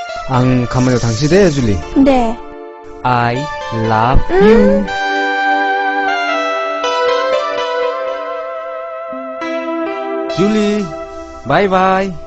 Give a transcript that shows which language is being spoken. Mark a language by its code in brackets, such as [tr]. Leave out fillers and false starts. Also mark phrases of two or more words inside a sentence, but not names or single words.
[brx] आं खामानियाव थांसै दे जुलि दे [en] I love you जुलि bye bye